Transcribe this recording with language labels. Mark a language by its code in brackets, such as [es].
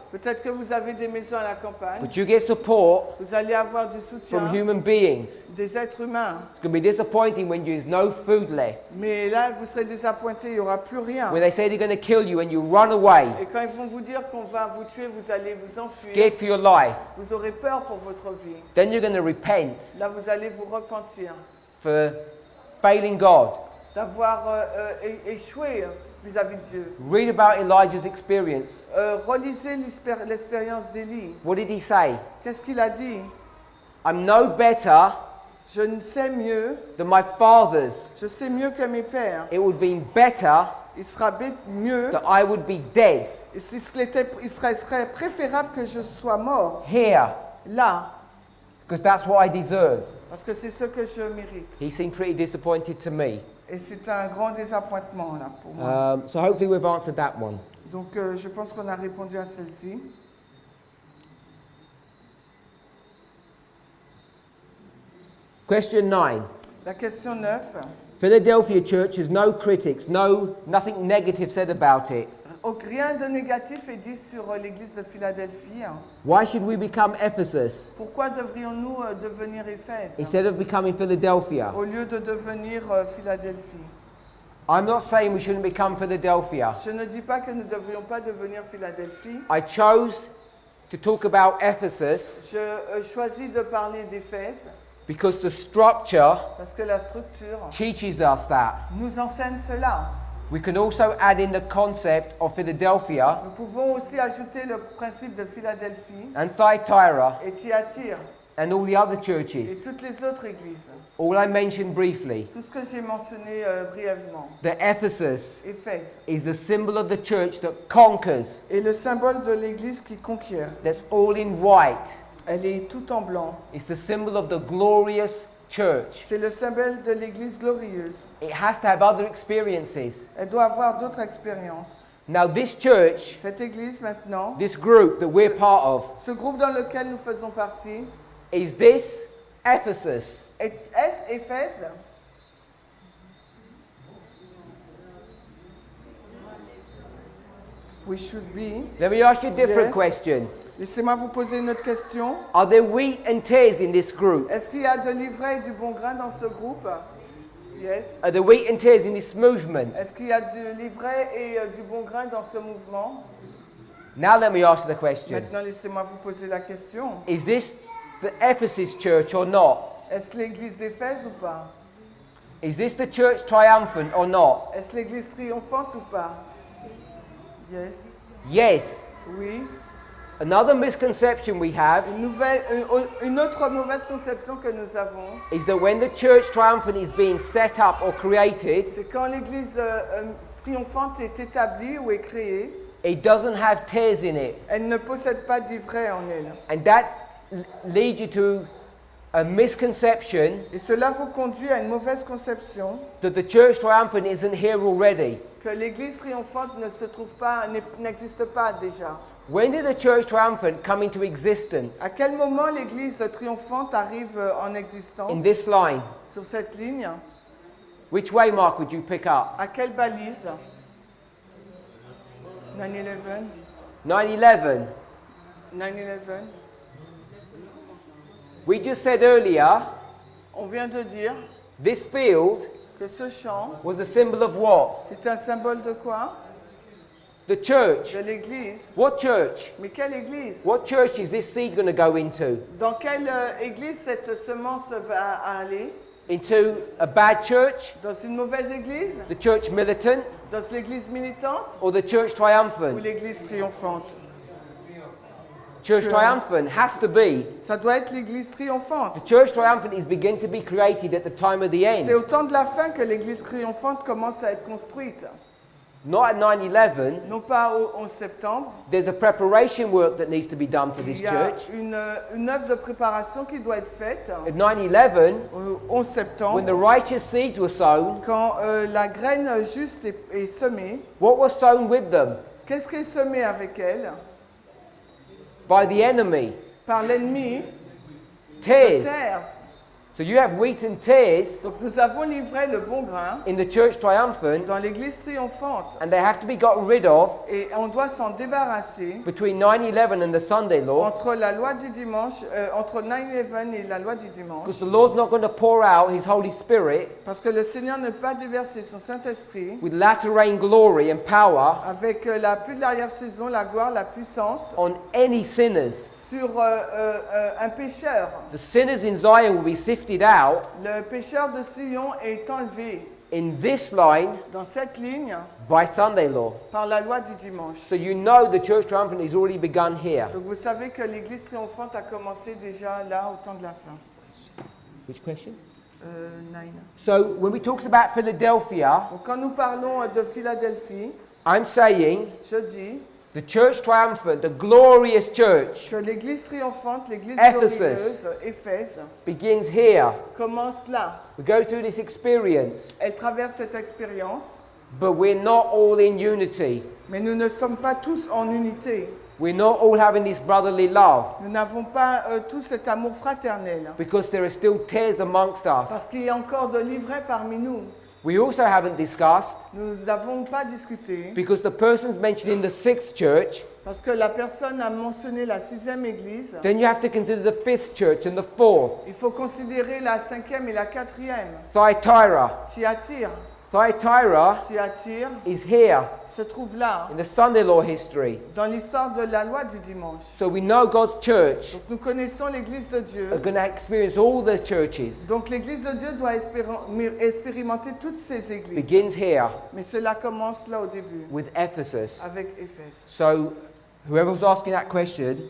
[fr] Peut-être que vous avez des maisons à la campagne. [en] but you get support [fr] Vous allez avoir du soutien [en] from human beings. [fr] des êtres humains. [en] It's going to be disappointing when there's no food left. [fr] Mais là, vous serez désappointés, il n'y aura plus rien. [en] When they say they're going to kill you and you run away, [fr] Et quand ils vont vous dire qu'on va vous tuer, vous allez vous enfuir. [en] scared for your life, [fr] Vous aurez peur pour votre vie. [en] then you're going to repent [fr] Là, vous allez vous repentir [en] for failing God. [fr] d'avoir échoué vis-à-vis de Dieu. [en] Read about Elijah's experience. [fr] Relisez l'expérience d'Élie. [en] What did he say? [fr] Qu'est-ce qu'il a dit? [en] I'm no better [fr] Je ne sais mieux, [en] than my fathers. [fr] je sais mieux que mes pères. [en] It would have been better [fr] Il sera mieux, [en] that I would be dead [fr] il serait préférable que je sois mort [en] here, [fr] là, [en] because that's what I deserve. [fr] parce que c'est ce que je mérite. [en] He seemed pretty disappointed to me. [fr] Et c'est un grand désappointement là pour moi. [en] So hopefully we've answered that one. [fr] Donc je pense qu'on a répondu à celle-ci. [en] Question 9. [fr] La question 9. [en] Philadelphia church has no critics, nothing negative said about it. [fr] Rien de négatif est dit sur l'église de Philadelphie. [en] Why should we become Ephesus [fr] Pourquoi devrions-nous devenir Éphèse [en] instead of becoming Philadelphia? [fr] au lieu de devenir Philadelphie? [en] I'm not saying we shouldn't become Philadelphia. [fr] Je ne dis pas que nous ne devrions pas devenir Philadelphie. [en] I chose to talk about Ephesus [fr] Je choisis de parler d'Éphèse [en] because the structure [fr] parce que la structure [en] teaches us that. [fr] nous enseigne cela. [en] We can also add in the concept of Philadelphia [fr] Nous pouvons aussi ajouter le principe de Philadelphie [en] and Thyatira [fr] et Thyatire [en] and all the other [fr] et [en] churches. [fr] toutes les autres églises. [en] All I mentioned briefly. [fr] Tout ce que j'ai mentionné brièvement. [en] That Ephesus [fr] Éphèse [en] is the symbol of the church that conquers. [fr] est le symbole de l'église qui conquiert. [en] That's all in white. [fr] Elle est tout en blanc. [en] It's the symbol of the glorious church. [fr] C'est le symbole de l'église glorieuse. [en] It has to have other experiences. [fr] Elle doit avoir d'autres expériences. [en] Now this church, [fr] Cette église maintenant, [en] this group that we're part of, [fr] ce groupe dans lequel nous faisons partie, [en] is this Ephesus? [fr] est-ce Éphèse? [en] We should be. Let me ask you a different Yes. question. [fr] Laissez-moi vous poser une autre question. [en] Are there wheat and tares in this group? [fr] Est-ce qu'il y a de l'ivraie et du bon grain dans ce groupe? [en] Yes. Are there wheat and tares in this movement? [fr] Est-ce qu'il y a de l'ivraie et du bon grain dans ce mouvement? [en] Now let me ask the question. [fr] Maintenant, laissez-moi vous poser la question. [en] Is this the Ephesus church or not? [fr] Est-ce l'église d'Éphèse ou pas? [en] Is this the church triumphant or not? [fr] Est-ce l'église triomphante ou pas? [en] Yes. Yes. [fr] Oui. [en] Another misconception we have [fr] Une autre mauvaise conception que nous avons, [en] is that when the church triumphant is being set up or created, [fr] c'est quand l'église triomphante est établie ou est créée, [en] it doesn't have tares in it. [fr] elle ne possède pas d'ivraie en elle. [en] And that leads you to a misconception [fr] Et cela vous conduit à une mauvaise conception [en] that the church triumphant isn't here already. [fr] que l'église triomphante n'existe pas déjà. [en] When did the church triumphant come into existence? [fr] À quel moment l'église triomphante arrive en existence [en] In this line. [fr] sur cette ligne? [en] Which way, Mark, would you pick up? [fr] À quelle balise? 9/11? 9/11. 9/11? [en] We just said earlier, [fr] On vient de dire [en] this field [fr] que ce champ, [en] was a symbol of what? [fr] c'est un symbole de quoi? [en] The church. [fr] De l'église. [en] What church? [fr] Mais quelle église? [en] What church is this seed going to go into? [fr] Dans quelle église cette semence va aller? [en] Into a bad church? [fr] Dans une mauvaise église? [en] The church militant? [fr] Dans l'église militante? [en] Or the church [fr] Ou [en] triumphant? [fr] l'église triomphante? [en] Church triumphant has to be. [fr] Ça doit être l'église triomphante. [en] The church triumphant is beginning to be created at the time of the end. [fr] C'est au temps de la fin que l'église triomphante commence à être construite. [en] Not at 9/11. [fr] Non pas au 11 septembre. [en] There's a preparation work that needs to be done for this [fr] Il y a [en] church. [fr] une œuvre de préparation qui doit être faite [en] At 9/11, [fr] au 11 septembre. [en] when the righteous seeds were sown, [fr] Quand la graine juste est semée, [en] what was sown with them? [fr] qu'est-ce qui est semé avec elle? [en] By the enemy. [fr] Par l'ennemi, [en] Tares. tares. So you have wheat and tares [fr] Donc nous avons livré le bon grain [en] in the church triumphant, [fr] dans l'église triomphante [en] and they have to be gotten rid of [fr] et on doit s'en débarrasser [en] between 9/11 and the Sunday law, [fr] entre la loi du dimanche, entre 9/11 et la loi du dimanche, [en] because the Lord's not going to pour out His Holy Spirit [fr] parce que le Seigneur ne peut pas déverser son Saint-Esprit [en] with latter rain glory and power [fr] avec la pluie de l'arrière-saison, la gloire, la puissance [en] on any sinners. [fr] sur un pécheur. [en] The sinners in Zion will be sifted out [fr] Le pécheur de Sion est enlevé [en] in this line [fr] dans cette ligne [en] by Sunday law. [fr] par la loi du dimanche. [en] So you know the church triumphant has already begun here. [fr] Donc vous savez que l'église triomphante a commencé déjà là au temps de la fin. [en] Which question? 9. So when we talk about Philadelphia, [fr] Donc quand nous parlons de Philadelphie, [en] I'm saying [fr] je dis [en] the church triumphant, the glorious church, [fr] que l'église triomphante, l'église [en] Ephesus. [fr] glorieuse, Éphèse, [en] begins here. [fr] commence là. [en] We go through this experience, [fr] Elle traverse cette expérience, [en] but we're not all in unity. [fr] mais nous ne sommes pas tous en unité. [en] We're not all having this brotherly love [fr] Nous n'avons pas tous cet amour fraternel. [en] because there are still tares amongst us. [fr] Parce qu'il y a encore de l'ivraie parmi nous. [en] We also haven't discussed [fr] Nous n'avons pas discuté. [en] because the persons mentioned in the 6th church, [fr] Parce que la personne a mentionné la 6e église. [en] then you have to consider the 5th church and the 4th. [fr] Il faut considérer la 5e et la 4e. [en] Thyatira. [fr] Thyatire. [en] Thyatira [fr] Thyatire [en] is here [fr] se trouve là, [en] in the Sunday law history. [fr] dans l'histoire de la loi du dimanche. [en] So we know God's church [fr] Donc nous connaissons l'église de Dieu. [en] are going to experience all those churches. [fr] Donc l'église de Dieu doit expérimenter toutes ces églises. [en] Begins here [fr] Mais cela commence là au début, [en] with Ephesus. [fr] avec Éphèse. [en] So whoever was asking that question,